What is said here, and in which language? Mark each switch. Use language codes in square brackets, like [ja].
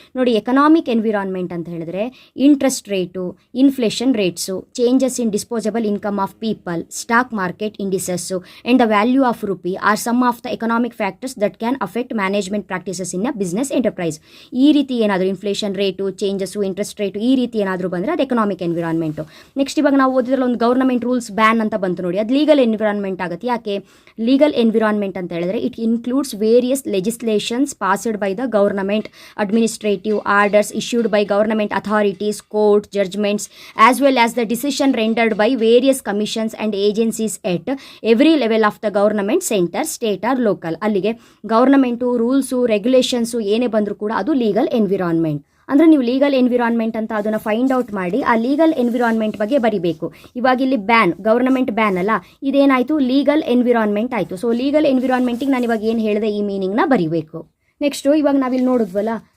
[kn] ನೋಡಿ, [en] Economic environment ಅಂತ ಹೇಳಿದ್ರೆ interest rate, inflation rates, changes in disposable income of people, stock market indices and the value of rupee are some of the economic factors that can affect management practices in a business enterprise. [kn] ಈ ರೀತಿ ಏನಾದರೂ inflation rate, changes, interest rate ಈ ರೀತಿ ಏನಾದರೂ ಬಂದರೆ ಅದು economic environment. Next ಇವಾಗ ನಾವು ಓದಿದ್ರಲ್ಲಿ ಒಂದು ಗವರ್ನಮೆಂಟ್ ರೂಲ್ಸ್ ಬ್ಯಾನ್ ಅಂತ ಬಂತು ನೋಡಿ, ಅದು ಲೀಗಲ್ ಎನ್ವಿರಾನ್ಮೆಂಟ್ ಆಗುತ್ತೆ. ಯಾಕೆ ಲೀಗಲ್ ಎನ್ವಿರಾನ್ಮೆಂಟ್ ಅಂತ ಹೇಳಿದ್ರೆ [en] It includes various legislations passed by the government, administrative orders issued by government authorities, court judgments, as well as the decision rendered by various commissions and agencies at every level of the government, center, state or local. [kn] ಅಲ್ಲಿಗೆ government rules, regulations ಏನೇ ಬಂದರೂ ಕೂಡ ಅದು legal environment. ಅಂದರೆ ನೀವು legal environment ಅಂತ ಅದನ್ನು find out ಮಾಡಿ ಆ ಲೀಗಲ್ ಎನ್ವಿರಾನ್ಮೆಂಟ್ ಬಗ್ಗೆ ಬರಿಬೇಕು. ಇವಾಗ ಇಲ್ಲಿ ಬ್ಯಾನ್, ಗವರ್ನಮೆಂಟ್ ಬ್ಯಾನ್ ಅಲ್ಲ, ಇದೇನಾಯಿತು ಲೀಗಲ್ ಎನ್ವಿರಾನ್ಮೆಂಟ್ ಆಯಿತು. ಸೊ ಲೀಗಲ್ ಎನ್ವಿರಾನ್ಮೆಂಟಿಗೆ ನಾನು ಇವಾಗ ಏನು ಹೇಳಿದೆ ಈ ಮೀನಿಂಗ್ನ ಬರಿಬೇಕು. ನೆಕ್ಸ್ಟು ಇವಾಗ ನಾವಿಲ್ಲಿ ನೋಡಿದ್ವಲ್ಲ,